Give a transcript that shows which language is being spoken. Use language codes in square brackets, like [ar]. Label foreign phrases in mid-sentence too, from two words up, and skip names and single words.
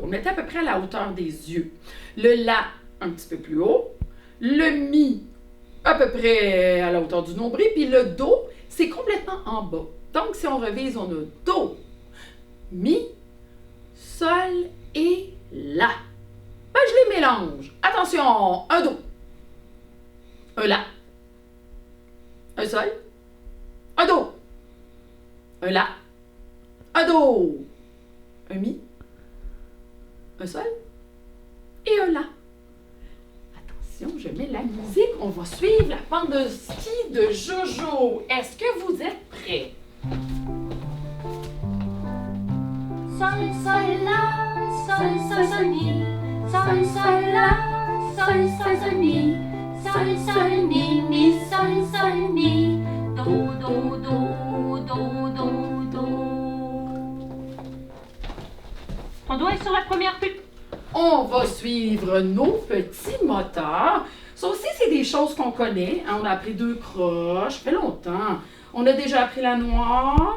[fr] On était à peu près à la hauteur des yeux. Le la, un petit peu plus haut. Le mi, à peu près à la hauteur du nombril. Puis le do, c'est complètement en bas. Donc, si on revise, on a do, mi, sol et la. Ben, je les mélange. Attention, un do, un la, un sol, un do, un la, un do, un mi, un sol et un la. Attention, je mets la musique. On va suivre la pente de ski de Jojo. Est-ce que vous êtes prêts? Sol, sol, la, sol, sol, sol, mi. Sol, sol, la, sol, sol, sol, mi. Sol, sol, mi, mi, sol, sol, mi. Do, do, do, do, do, do. Ton doigt est sur la première pute. On va suivre nos petits moteurs. Ça aussi, c'est des choses qu'on connaît. Hein, on a appris deux croches, ça fait longtemps. On a déjà appris la noire.